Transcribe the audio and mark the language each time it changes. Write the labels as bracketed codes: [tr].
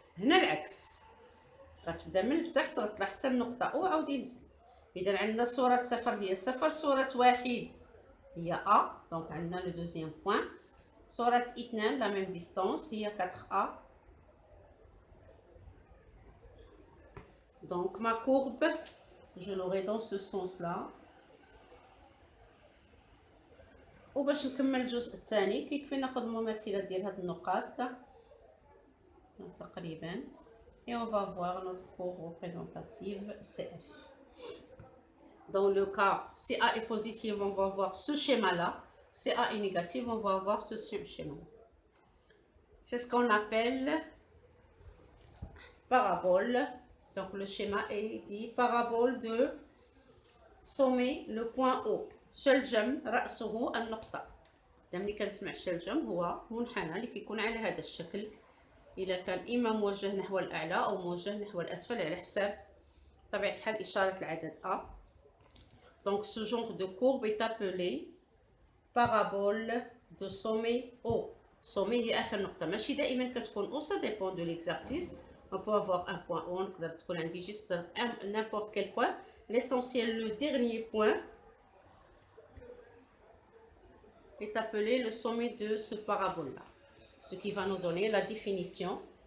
[ar] هنا العكس، غتبدا من التحت غتطلع حتى النقطة او عاود ينزل. إذا عندنا صورة صفر هي صفر، صورة واحد هي ا، [fr] دونك [ar] عندنا [fr] لو دوزيام بوين. [ar] صورة اثنان [fr] لا ميم ديستونس [ar] هي 4A. [fr] Donc ma courbe, je l'aurai dans ce sens-là. [ar] وباش نكمل الجزء الثاني كيكفي ناخذ المماثلة ديال هاد النقاط تقريبا. [fr] Et on va voir notre courbe représentative CF. Dans le cas, si A est positif, on va voir ce schéma-là. Si A est négatif, on va avoir ce schéma. C'est ce qu'on appelle parabole. Donc le schéma est dit parabole de sommet le point O. [ar] شلجم رأسه النقطة. ملي كنسمع شلجم هو منحنى اللي كيكون على هذا الشكل، إذا كان إما موجه نحو الأعلى أو موجه نحو الأسفل على حساب طبيعة الحال إشارة العدد A. [fr] Donc ce genre de courbe est appelé parabole de sommet O. [ar] sommet هي آخر نقطة، ماشي دائما كتكون O. [fr] Ça dépend de l'exercice. On peut avoir un point O, [ar] نقدر تكون عندي [fr] juste n'importe quel point. L'essentiel, le dernier point est appelé le sommet de ce parabole-là, ce qui va nous donner la définition.